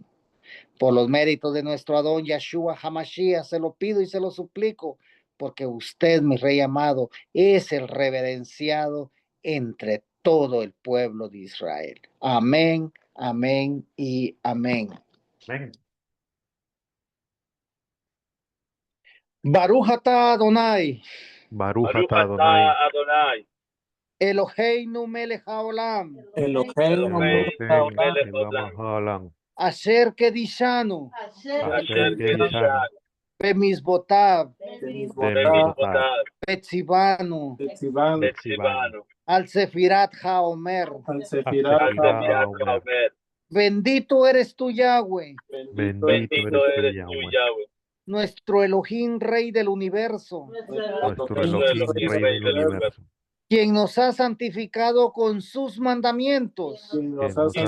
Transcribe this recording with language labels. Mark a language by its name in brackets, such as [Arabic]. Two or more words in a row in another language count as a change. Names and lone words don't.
[Spanish] Por los méritos de nuestro Adón Yahshua Hamashiach, se lo pido y se lo suplico, porque usted, mi Rey amado, es el reverenciado entre todo el pueblo de Israel. Amén, amén y amén. Amén. [Hebrew] ברוך אתה אדני, Baruch Baruch אתה אדני, אתה אדני. אלהינו מלך העולם, אלהינו מלך Eloheinu haolam, מלך העולם, אשר קדשנו, אשר קדשנו, bemizbotav, bemizbotav, bemizvotav, betzivanu, betzivanu, betzivanu, על ספירת העומר. al al sefirat sefirat haomer. haomer. [Spanish] Bendito eres tú, Yahweh, Bendito Bendito eres tú, eres tú, Yahweh, Yahweh, nuestro Elohim, Rey del universo, nuestro nuestro Elohim, Elohim, Rey Rey del del universo, quien nos ha santificado con sus mandamientos Quien que nos ha nos ha